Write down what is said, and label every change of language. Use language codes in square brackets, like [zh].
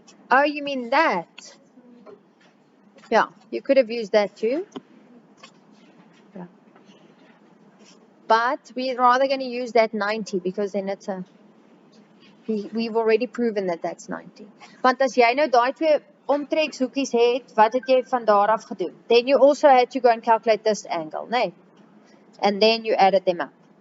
[en] Oh, you mean that? Yeah, you could have used that too. Yeah. But we're rather going to use that 90 because then it's we've already proven that that's 90. [af] Want as jy nou daai twee omtrekshoekies het, wat het jy van daar af gedoen? [en] Then you also had to go and calculate this angle, nee? And then you added them up.